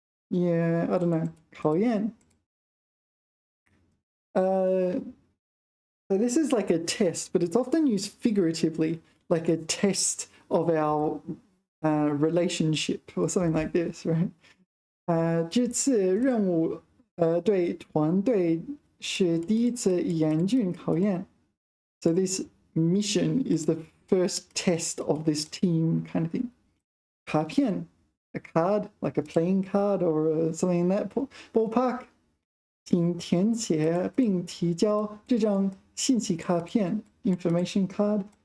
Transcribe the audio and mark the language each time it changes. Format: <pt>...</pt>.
<en>Yeah, I don't know. 考验. So this is like a test, but it's often used figuratively, like a test of our relationship or something like this, right?</en> <zh>这次任务对团队是第一次严峻考验.</zh> <en>So this mission is the first test of this team kind of thing. 卡片, a card, like a playing card or something in that ballpark.</en> <zh>请填写并提交这张信息卡片</zh> <en>information card.</en>